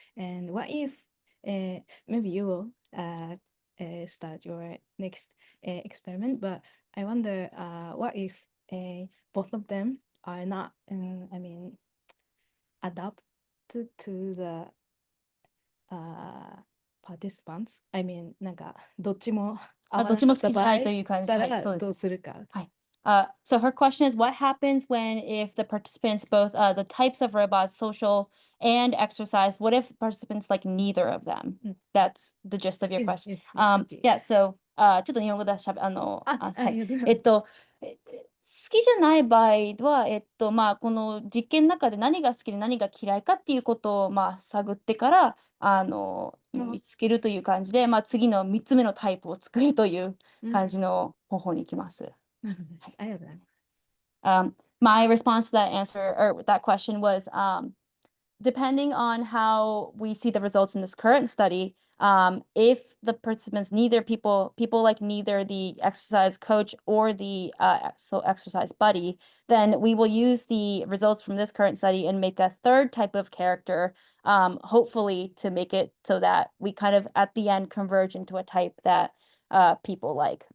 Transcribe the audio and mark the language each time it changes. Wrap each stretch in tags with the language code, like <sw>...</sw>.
<en>And what if maybe you will start your next experiment, but I wonder what if both of them are not, I mean, adapted to the participants. I mean,</en> <ja>なんかどっちもどっちも好きじゃないという感じ。だからどうするか。はい。</ja> <en>So her question is, what happens if the participants, both the types of robots, social and exercise, what if participants like neither of them? That's the gist of your question. Yeah, so</en> <ja>ちょっと日本語でしゃべはい。好きじゃない場合は、この実験の中で何が好きで何が嫌いかっていうことを、探ってから、見つけるという感じで、次の3つ目のタイプを作るという感じの方法に行きます。ありがとうございます。</ja> <en>My response to that answer or that question was, depending on how we see the results in this current study, if the participants, people like neither the exercise coach or the exercise buddy, then we will use the results from this current study and make a third type of character, hopefully to make it so that we kind of at the end converge into a type that people like.</en>